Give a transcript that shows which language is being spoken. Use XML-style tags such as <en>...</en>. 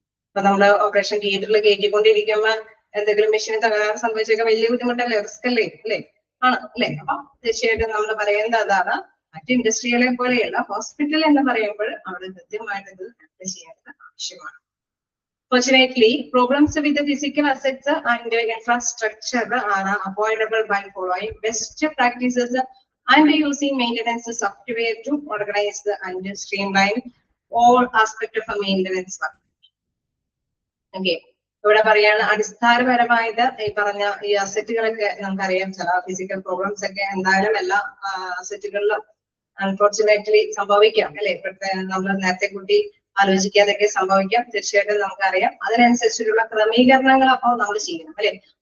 <ml>അപ്പൊ നമ്മള് ഓപ്പറേഷൻ തിയേറ്ററിൽ കയറ്റിക്കൊണ്ടിരിക്കുമ്പോ എന്തെങ്കിലും മെഷീന് തകരാറ് സംഭവിച്ചൊക്കെ വലിയ ബുദ്ധിമുട്ടല്ലേ, റിസ്ക് അല്ലേ? അല്ലേ? ആണ് അല്ലേ? അപ്പൊ തീർച്ചയായിട്ടും നമ്മൾ പറയുന്നത് അതാണ്, മറ്റ് ഇൻഡസ്ട്രികളെ പോലെയല്ല ഹോസ്പിറ്റൽ എന്ന് പറയുമ്പോൾ അവിടെ കൃത്യമായിട്ട് ഇത് ചെയ്യേണ്ടത് ആവശ്യമാണ്.</ml> <en>Fortunately, problems with the physical assets and infrastructure are avoidable by following best practices and using maintenance software to organize and streamline all aspects of maintenance work. Okay.</en> <ml>ഇവിടെ പറയാണ് അടിസ്ഥാനപരമായത് ഈ പറഞ്ഞ ഈ അസറ്റുകളൊക്കെ നമുക്കറിയാം, ചില ഫിസിക്കൽ പ്രോബ്ലംസ് ഒക്കെ എന്തായാലും എല്ലാ അസറ്റുകളിലും അൺഫോർച്ചുനേറ്റ്ലി സംഭവിക്കാം അല്ലെ. നമ്മൾ നേരത്തെ കൂട്ടി ആലോചിക്കാതൊക്കെ സംഭവിക്കാം. തീർച്ചയായിട്ടും നമുക്കറിയാം അതിനനുസരിച്ചുള്ള ക്രമീകരണങ്ങൾ അപ്പോൾ നമ്മൾ ചെയ്യണം അല്ലെ.</ml>